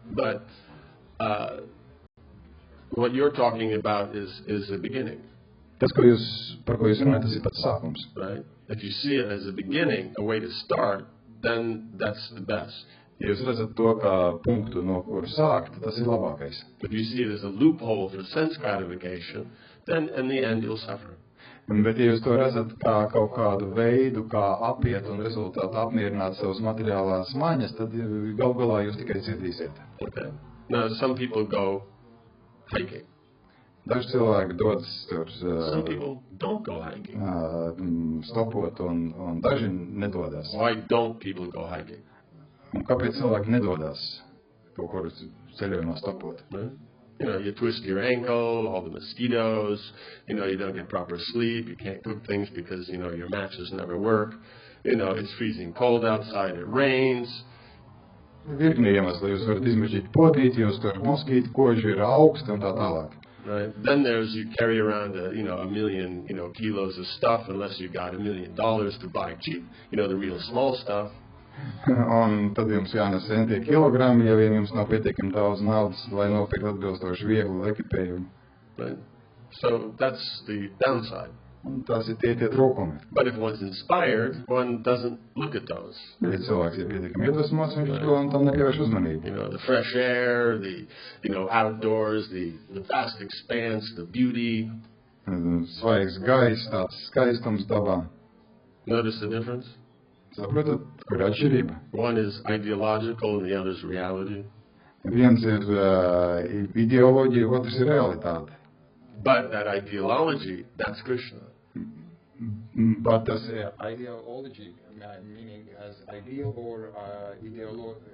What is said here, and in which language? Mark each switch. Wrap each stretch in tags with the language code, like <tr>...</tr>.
<en>But what you're talking about is the beginning.</en> <lv>Tas, par ko jūs runājat, tas ir pats sākums.</lv> <en>Right? If you see it as a beginning, a way to start, then that's the best.</en> <lv>Ja jūs redzat to kā punktu, no kur sākt, tas ir labākais.</lv> <en>If you see it as a loophole for sense gratification, then in the end you'll suffer.</en> <lv>Bet ja jūs to redzat kā kaut kādu veidu, kā apiet un rezultātu apmierināt savas materiālās maņas, tad galu galā jūs tikai cirdīsiet.</lv> <en>Okay. Now some people go hiking.</en> <lv>Daži cilvēki dodas tur</lv> <en>Some people don't go hiking.</en> <lv>Stopot un daži nedodas.</lv> <en>Why don't people go hiking?</en> <lv>Un kāpēc cilvēki nedodas kaut kur ceļojumā stopot?</lv> <en>Right? You know, you twist your ankle, all the mosquitoes, you don't get proper sleep, you can't cook things because, your matches never work. It's freezing cold outside, it rains.</en> <lv>Virkni iemesli, jūs varat izmežģīt potīt, jūs tur moskīti, koži ir augsti un tā tālāk.</lv> <en>Right. Then you carry around a million, kilos of stuff unless you got $1 million to buy cheap, the real small stuff.</en> <lv>Un tad jums jānes centie kilogrami, ja vien jums nav pietiekami daudz naudas, lai nopirkt atbilstoši vieglu ekipējumu.</lv> <en>Right. So that's the downside.</en> <lv>Un tas ir tie trūkumi.</lv> <en>But if one's inspired, one doesn't look at those.</en> <lv>Ja cilvēks ir pietiekami iedvesmots, viņš to un tam nepievērš uzmanību.</lv> <en>The fresh air, the outdoors, the vast expanse, the beauty.</en> <lv>Svaigs gaiss, tāds skaistums dabā.</lv> <en>Notice the difference?</en> <lv>Saprotat, kur ir atšķirība?</lv> <en>One is ideological and the other is reality.</en> <lv>Viens ir ideoloģija, otrs ir realitāte.</lv> <en>But that ideology, that's Krishna. But that's ideology, meaning as ideal or ideology?</en>